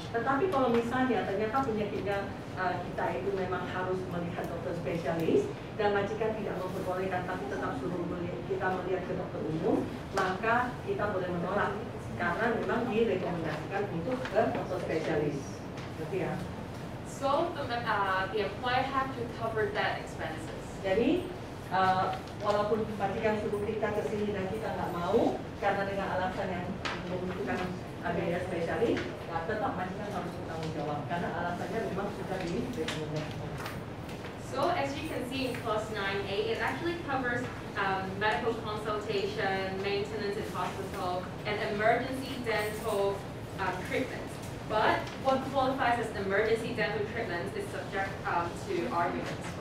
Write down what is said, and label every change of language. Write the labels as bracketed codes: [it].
[id] Tetapi kalau misalnya ternyata penyakitnya kita itu memang harus melihat dokter spesialis dan majikan tidak memperbolehkan tapi tetap suruh kita melihat ke dokter umum, maka kita boleh menolak. Karena memang direkomendasikan untuk ke dokter spesialis, gitu ya. [en] So the employer have to cover that expenses. [id] Jadi walaupun majikan suruh kita ke sini dan kita nggak mau karena dengan alasan yang membutuhkan biaya spesialis, tetap majikan harus bertanggung jawab karena alasannya memang sudah direkomendasikan. [en] So as you can see in clause 9A, it actually covers medical consultation, maintenance in hospital, and emergency dental treatment. But what qualifies as emergency dental treatment is subject to arguments.